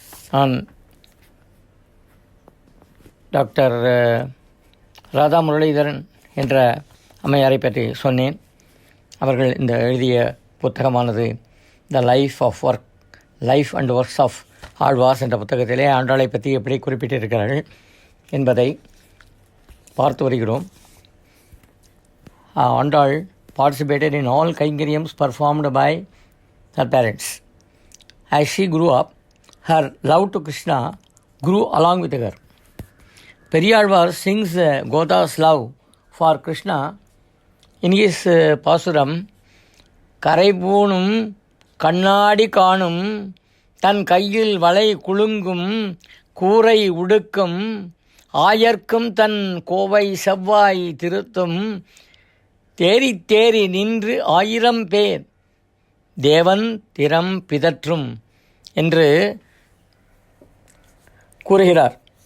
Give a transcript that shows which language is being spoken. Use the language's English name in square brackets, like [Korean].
[Tamil] நான் டாக்டர் ராதா முரளிதரன் என்ற அம்மையாரை பற்றி சொன்னேன். அவர்கள் இந்த எழுதிய புத்தகமானது the life and works of Alvars என்ற புத்தகத்திலே ஆண்டாளை பற்றி எப்படி குறிப்பிட்டிருக்கிறார்கள் என்பதை பார்த்து வருகிறோம். [English] Andal participated in all kainkariams performed by her parents. As she grew up, her love to Krishna grew along with her. Periyalvar sings Goda's love for Krishna in his Pasuram, [Tamil] கரைபூணும் கண்ணாடி காணும் தன் கையில் வளை குலுங்கும் கூரை உடுக்கும் ஆயர்க்கும் தன் கோவை செவ்வாய் திருத்தும் தேறி தேறி நின்று 1000 பேர் தேவன் திறம் பிதற்றும் என்று கூறுகிறார்.